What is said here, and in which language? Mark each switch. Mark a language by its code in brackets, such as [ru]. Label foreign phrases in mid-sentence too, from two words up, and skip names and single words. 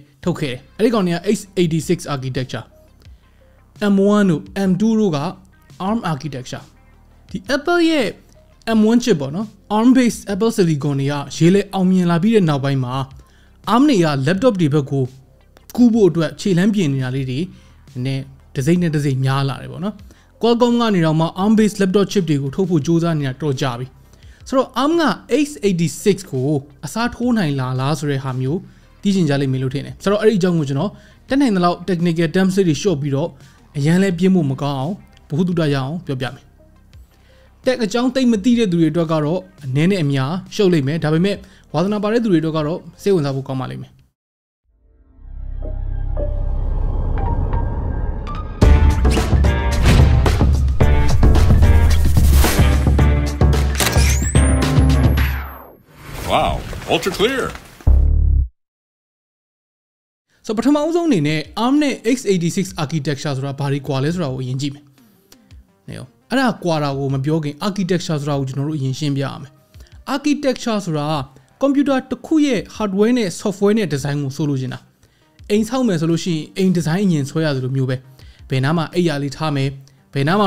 [my] ထုတ်ခဲ့တယ်အဲ့ဒီကောင်တွေက [en] x86 architecture [my] M1 တို့ M2 တို့က [en] ARM architecture [my] ဒီ Apple ရဲ့ M1 chip ပေါ့နော် [en] ARM based Apple Silicon [my] တွေကရေးလဲအောင်မြင်လာပြီးတဲ့နောက်ပိုင်းမှာ ARM တွေက laptop တွေဘက်ကိုကူးဖို့အတွက်ခြေလှမ်းပြင်နေတာလေးတွေနည်းတစ်စိမ့်နဲ့တစ်စိမ့်များလာတယ်ပေါ့နော် Qualcomm ကနေတော့မှ [en] ARM based laptop [my] chip တွေကိုထုတ်ဖို့ကြိုးစားနေတာတော်ကြပြီဆိုတော့ ARM က x86 ကိုအစားထိုးနိုင်လားဆိုတဲ့ဟာမျိုးသိချင်ကြလိမ့်မယ်လို့ထင်တယ်ဆိုတော့အဲ့ဒီအကြောင်းကိုကျွန်တော်တက်နိုင်တဲ့လောက် [en] technical terms [my] တွေ short ပြီးတော့အရန်လဲပြင်းဖို့မကောင်းအောင်ဘ ഹു တုတရအောင်ပြောပြမယ်တက်အကြောင်းသိမသိတဲ့သူတွေအတွက်ကတော့အနည်းနဲ့အများရှုပ်လိမ့်မယ်ဒါပေမဲ့ဝါသနာပါတဲ့သူတွေအတွက်ကတော့စိတ်ဝင်စားဖို့ကောင်းပါလိမ့်မယ် [en] Wow, ultra clear. [my] So ပထမအဆုံးအနေနဲ့ ARM နဲ့ x86 architecture ဆိုတာဘာတွေကွာလဲဆိုတာကိုအရင်ကြည့်မယ်။နေရောအဲ့ဒါကွာတာကိုမပြောခင် architecture ဆိုတာကိုကျွန်တော်တို့အရင်ရှင်းပြရမယ်။ architecture ဆိုတာ computer တစ်ခုရဲ့ hardware နဲ့ software နဲ့ design ကိုဆိုလိုချင်တာ။အိမ်ဆောက်မယ်ဆိုလို့ရှိရင်အိမ် design အရင်ဆွဲရသလိုမျိုးပဲ။ဘယ်နားမှာအိပ်ရာလေးထားမယ်။ဘယ်နားမှာ